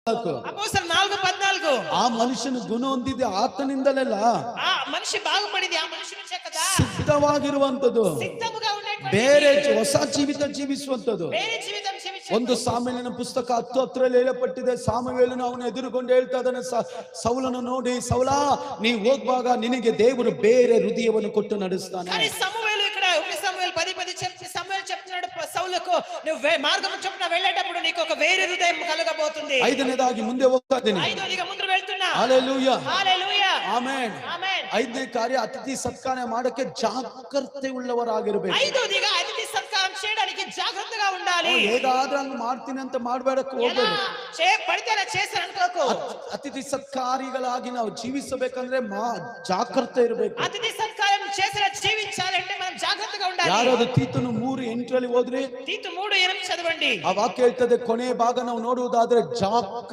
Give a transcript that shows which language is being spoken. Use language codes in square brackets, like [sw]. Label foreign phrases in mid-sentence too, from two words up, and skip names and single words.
[kn] ಅಪೊಸ್ತಲ 4:14 ಆ ಮನುಷ್ಯನ ಗುಣ ಹೊಂದಿದೆ ಆತನಿಂದಲಲ್ಲ, [te] ఆ మనిషి బాగుపడింది ఆ మనిషి నుంచే కదా. [kn] ಸಿದ್ಧವಾಗಿರುವಂತದ್ದು, [te] సిద్ధముగా ఉండేటువంటి [kn] ಬೇರೆ ಹೊಸ ಜೀವಿತ ಜೀವಿಸುವಂತದ್ದು. [te] ಬೇರೆ ಜೀವಿతం జీవించే [kn] ಒಂದು ಸಾಮುವೇಲನ ಪುಸ್ತಕ 10:10 ಹೇಳಪಟ್ಟಿದೆ. ಸಾಮುವೇಲನು ಅವನು ಎದುರುಗೊಂಡು ಹೇಳ್ತಾ ಇದ್ದಾನೆ, ಸೌಲನು ನೋಡಿ, ಸೌಲಾ ನೀ ಹೋಗುವಾಗ ನಿನಗೆ ದೇವರು ಬೇರೆ ಹೃದಯವನ್ನು ಕೊಟ್ಟು ನಡೆಸ್ತಾನೆ. [te] కానీ సమూయేలు ఇక్కడ 1 సమూయేలు 10:10 చెప్తే సమూయేలు చెప్తున్నాడు సౌలుకు, నువ్వు మార్గం చొప్పున వెళ్ళేటప్పుడు నీకు ఒక వేరే హృదయం కలగబోతుంది. [kn] ಐದನೇದಾಗಿ ಮುಂದೆ ಹೋಗ್ತಾ ಇದ್ದೀನಿ. [te] ఐదోదిగా ముందు వెళ్తున్నా. హల్లెలూయా హల్లెలూయా [kn] ಆಮೆನ್ ಆಮೆನ್. ಐದನೇ ಕಾರ್ಯ ಅತಿಥಿ ಸತ್ಕಾರ ಮಾಡಕ್ಕೆ ಜಾಗೃತೆ ಉಳ್ಳವರಾಗಿರಬೇಕು. [te] ఐదోదిగా అతిథి సత్కారం చేయడానికి జాగ్రత్తగా ఉండాలి. [kn] ಹೇಗಾದ್ರೂ ಹಂಗ ಮಾಡ್ತೀನಿ ಅಂತ ಮಾಡಬೇಡಕ್ಕೆ ಹೋಗಬೇಡ. [te] పడితే అలా చేస్తాను అనుకోకు. [kn] ಅತಿಥಿ ಸತ್ಕಾರಿಗಳಾಗಿ ನಾವು ಜೀವಿಸಬೇಕಂದ್ರೆ ಜಾಗೃತೆ ಇರಬೇಕು. [te] అతిథి సత్కారం చేసిన జీవించాలంటే మనం జాగ్రత్తగా ఉండాలి. [kn] ಯಾರಾದ್ರೂ ತೀತನು 3:8 ಓದ್ರಿ. [te] తీతు 3:8 చదవండి. [kn] ಆ ವಾಕ್ಯ ಹೇಳ್ತದೆ, ಕೊನೆ ಭಾಗ ನಾವು ನೋಡುವುದಾದ್ರೆ